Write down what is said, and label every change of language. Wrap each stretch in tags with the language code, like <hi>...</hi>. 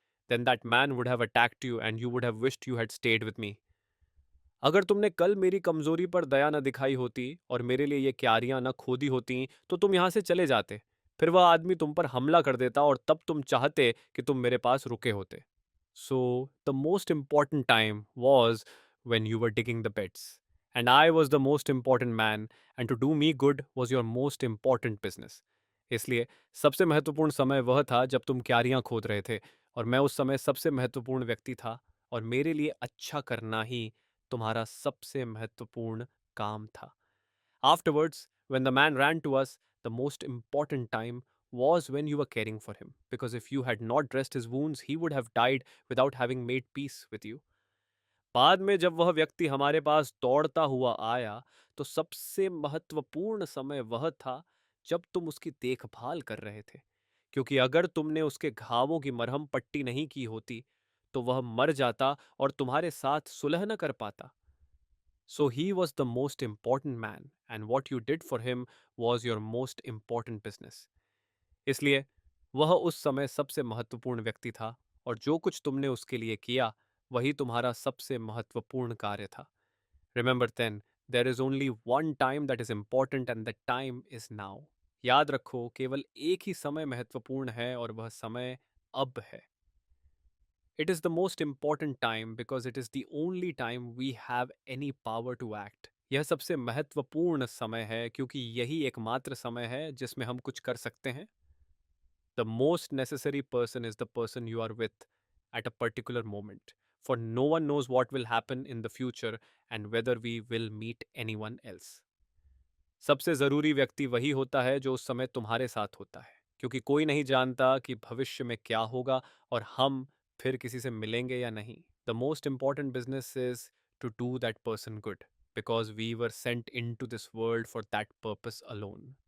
<en>Then that man would have attacked you and you would have wished you had stayed with me.</en> <hi>अगर तुमने कल मेरी कमजोरी पर दया न दिखाई होती और मेरे लिए ये क्यारियां न खोदी होती तो तुम यहां से चले जाते। फिर वह आदमी तुम पर हमला कर देता और तब तुम चाहते कि तुम मेरे पास रुके होते।</hi> <en>So the most important time was when you were digging the beds. And I was the most important man, and to do me good was your most important business.</en> <hi>इसलिए सबसे महत्वपूर्ण समय वह था जब तुम क्यारियां खोद रहे थे और मैं उस समय सबसे महत्वपूर्ण व्यक्ति था और मेरे लिए अच्छा करना ही तुम्हारा सबसे महत्वपूर्ण काम था।</hi> <en>Afterwards, when the man ran to us, the most important time was when you were caring for him. Because if you had not dressed his wounds, he would have died without having made peace with you.</en> <hi>बाद में जब वह व्यक्ति हमारे पास दौड़ता हुआ आया, तो सबसे महत्वपूर्ण समय वह था जब तुम उसकी देखभाल कर रहे थे, क्योंकि अगर तुमने उसके घावों की मरहम पट्टी नहीं की होती, तो वह मर जाता और तुम्हारे साथ सुलह न कर पाता.</hi> <en>So he was the most important man, and what you did for him was your most important business.</en> <hi>इसलिए वह उस समय सबसे महत्वपूर्ण व्यक्ति था और जो कुछ तुमने उसके लिए किया वही तुम्हारा सबसे महत्वपूर्ण कार्य था.</hi> <en>Remember then, there is only one time that is important and the time is now.</en> <hi>याद रखो, केवल एक ही समय महत्वपूर्ण है और वह समय अब है.</hi> <en>It is the most important time because it is the only time we have any power to act.</en> <hi>यह सबसे महत्वपूर्ण समय है क्योंकि यही एकमात्र समय है जिसमें हम कुछ कर सकते हैं.</hi> <en>The most necessary person is the person you are with at a particular moment. For no one knows what will happen in the future and whether we will meet anyone else.</en> <hi>सबसे ज़रूरी व्यक्ति वही होता है जो उस समय तुम्हारे साथ होता है, क्योंकि कोई नहीं जानता कि भविष्य में क्या होगा और हम फिर किसी से मिलेंगे या नहीं.</hi> <en>The most important business is to do that person good, because we were sent into this world for that purpose alone.</en>